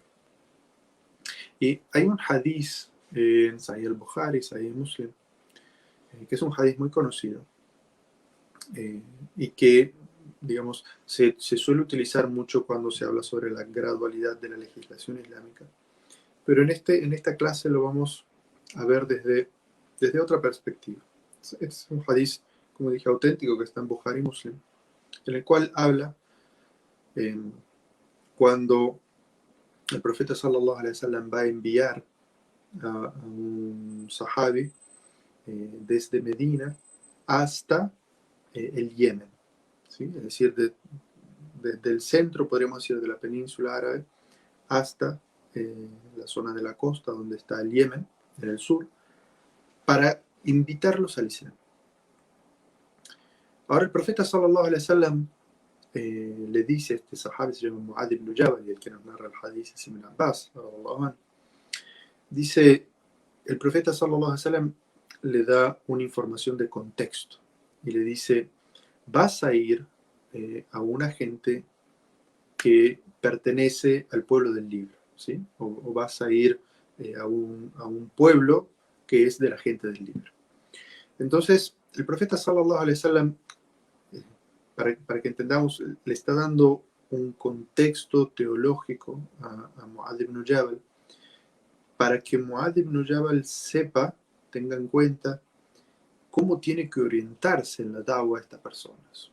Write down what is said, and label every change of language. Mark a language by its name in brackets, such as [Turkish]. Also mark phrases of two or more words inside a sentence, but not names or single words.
[Spanish] Y hay un hadith en Sahih al-Bukhari, Sahih Muslim, que es un hadith muy conocido y que, digamos, se suele utilizar mucho cuando se habla sobre la gradualidad de la legislación islámica. Pero en esta clase lo vamos a ver desde otra perspectiva. Es un hadith, como dije, auténtico, que está en Bukhari Muslim, en el cual habla cuando el profeta [Arabic] صلى الله عليه وسلم [Spanish] va a enviar a un sahabi desde Medina hasta el Yemen, ¿sí? Es decir, desde el centro, podríamos decir, de la península árabe hasta la zona de la costa donde está el Yemen, en el sur, para invitarlos al Islam. Ahora el profeta [Arabic] صلى الله عليه وسلم [Spanish] le dice a este sahabi, se llama Mu'adh ibn Jabal, y el que nos narra el hadith es Ibn Abbas, dice, el profeta [Arabic] صلى الله عليه وسلم [Spanish] le da una información de contexto y le dice, vas a ir a una gente que pertenece al pueblo del libro, ¿sí? O vas a ir a un pueblo que es de la gente del libro. Entonces, el profeta [Arabic] صلى الله عليه وسلم, [Spanish] para que entendamos, le está dando un contexto teológico a Mu'adh ibn Jabal, para que Mu'adh ibn Jabal sepa, tenga en cuenta cómo tiene que orientarse en la da'wah a estas personas.